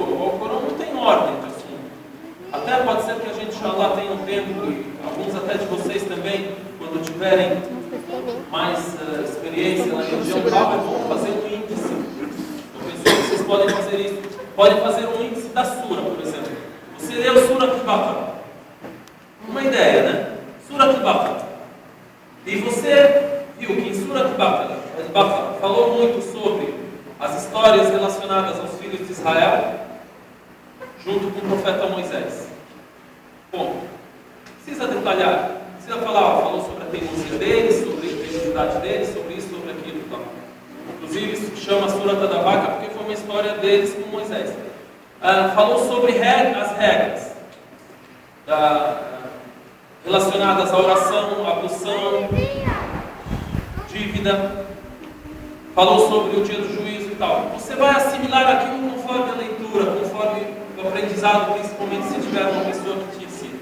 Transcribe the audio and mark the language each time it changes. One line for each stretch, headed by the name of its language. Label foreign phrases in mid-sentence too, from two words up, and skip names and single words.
Portuguese: O Alcorão não tem ordem de assunto. Até pode ser que a gente já lá tenha um tempo, e alguns até de vocês também, quando tiverem mais experiência na religião, é bom fazer um índice. Eu penso que vocês podem fazer isso. Podem fazer um índice da sura, por exemplo. Você leu Surat al-Baqarah. Uma ideia, né? Surat al-Baqarah. E você viu que em Surat al-Baqarah falou muito sobre as histórias relacionadas aos filhos de Israel, junto com o profeta Moisés. Bom, precisa detalhar, precisa falar, falou sobre a teimosia deles, sobre a integridade deles, sobre isso, sobre aquilo. Tá? Inclusive, isso chama Surat al-Baqarah porque foi uma história deles com Moisés. Falou sobre as regras relacionadas à oração, à ablução, dívida. Falou sobre o dia do juízo e tal. Você vai assimilar aquilo conforme a leitura, conforme aprendizado, principalmente se tiver uma pessoa que te ensina.